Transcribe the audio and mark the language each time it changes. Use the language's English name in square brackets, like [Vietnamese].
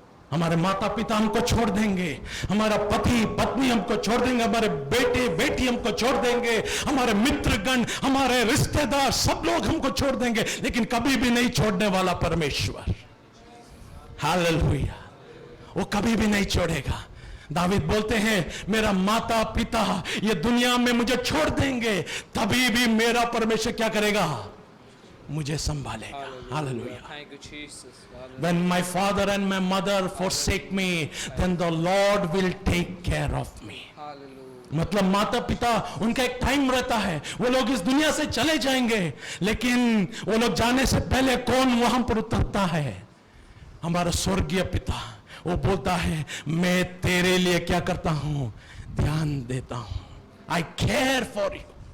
[Hindi] हमारे माता पिता हमको छोड़ देंगे, हमारा पति पत्नी हमको छोड़ देंगे, हमारे बेटे बेटी हमको छोड़ देंगे, हमारे मित्रगण, हमारे रिश्तेदार, सब लोग हमको छोड़ देंगे, लेकिन कभी भी नहीं छोड़ने वाला परमेश्वर. हालेलुया. वो कभी भी नहीं छोड़ेगा. दावीद बोलते हैं, मेरा माता पिता ये दुनिया में मुझे छोड़ देंगे, तभी भी मेरा परमेश्वर क्या करेगा? मुझे संभालेगा. Hallelujah. [English] Thank you, Jesus. When my father and my mother forsake me, then the Lord will take care of me. Hallelujah. [Hindi] मतलब माता पिता, उनका एक टाइम रहता है, वो लोग इस दुनिया से चले जाएंगे, लेकिन वो लोग जाने से पहले कौन वहां पर उतरता है? हमारा स्वर्गीय पिता. वो बोलता है, मैं तेरे लिए क्या करता हूं? ध्यान देता हूं. [English] I care for you.